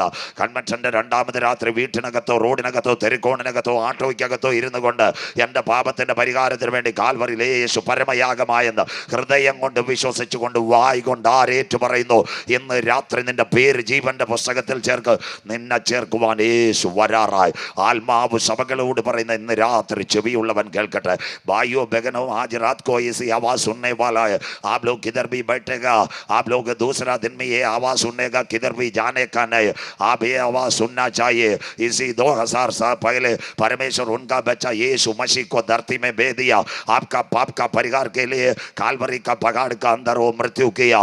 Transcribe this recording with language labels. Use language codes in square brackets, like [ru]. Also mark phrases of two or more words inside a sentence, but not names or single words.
[ml] കൺവെൻഷന്റെ 2-ാമത് രാത്രി വീട്ടിനകത്തോ റോഡിനകത്തോ തെരുക്കോണിനകത്തോ ആട്ടോയ്ക്കകത്തോ ഇരുന്നു കൊണ്ട് എൻ്റെ പാപത്തിന്റെ പരിഹാരത്തിന് വേണ്ടി കാൽവറിയിൽ യേശു പരമയാഗമായെന്ന് ഹൃദയം കൊണ്ട് വിശ്വസിച്ചുകൊണ്ട് വായി കൊണ്ട് ആരേറ്റു പറയുന്നു, ഇന്ന് രാത്രി നിന്റെ പേര് ജീവന്റെ പുസ്തകത്തിൽ ചേർക്ക്. നിന്നെ ചേർക്കുവാൻ യേശു വരാറായി. ആത്മാവ് സഭകളോട് പറയുന്ന ഇന്ന് രാത്രി ചെവിയുള്ളവൻ കേൾക്കട്ടെ. [hi] भाइयो बहनो आज रात को ऐसी आवाज सुनने वाला है. आप लोग किधर भी बैठेगा, आप लोग दूसरा दिन में ये आवाज सुननेगा, किधर भी जाने का नहीं. आप ये आवाज सुनना चाहिए. इसी 2000 साल पहले परमेश्वर उनका बच्चा यीशु मसीह को धरती में भेज दिया. आपका पाप का परिहार के लिए कालवरी का पहाड़ का अंदर वो मृत्यु किया.